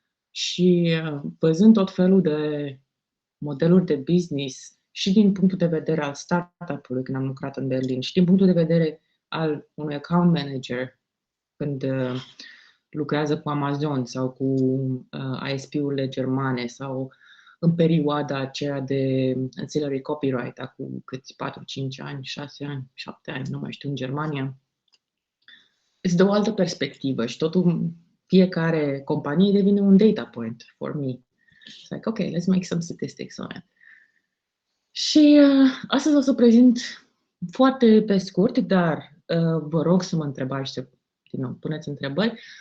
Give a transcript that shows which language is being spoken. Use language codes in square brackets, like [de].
[ro] Și văzând tot felul de modeluri de business și din punctul de vedere al startup-ului când am lucrat în Berlin și din punctul de vedere al unui account manager când lucrează cu Amazon sau cu ISP-urile germane sau în perioada aceea de ancillary copyright, acum câți 4, 5 ani, 6 ani, 7 ani, nu mai știu, în Germania. Îți dă o altă perspectivă și totul, fiecare companie devine un [en] data point for me. It's like, okay, let's make some statistics on it. [ro] Și astăzi o să prezint foarte pe scurt, dar vă rog să mă întrebați, să puneți întrebări.